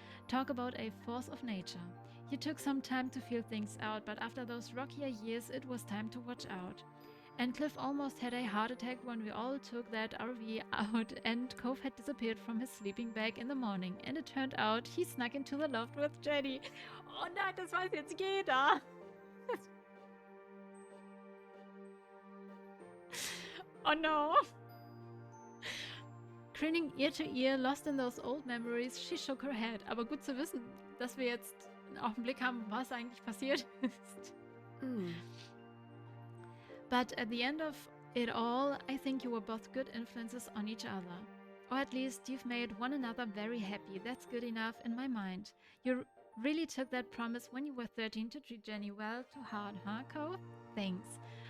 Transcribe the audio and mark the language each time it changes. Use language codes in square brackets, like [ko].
[en] Talk about a force of nature. You took some time to feel things out, but after those rockier years, it was time to watch out. And Cliff almost had a heart attack when we all took that RV out and Cove had disappeared from his sleeping bag in the morning. And it turned out he snuck into the loft with Jenny. [de] Oh nein, das weiß jetzt jeder. [en] Oh no. Grinning ear to ear, lost in those old memories, she shook her head. [de] Aber gut zu wissen, dass wir jetzt auf den Blick haben, was eigentlich passiert ist. [en] But at the end of it all, I think you were both good influences on each other. Or at least you've made one another very happy. That's good enough in my mind. You really took that promise when you were 13 to treat Jenny well to heart, huh, Cove? Thanks.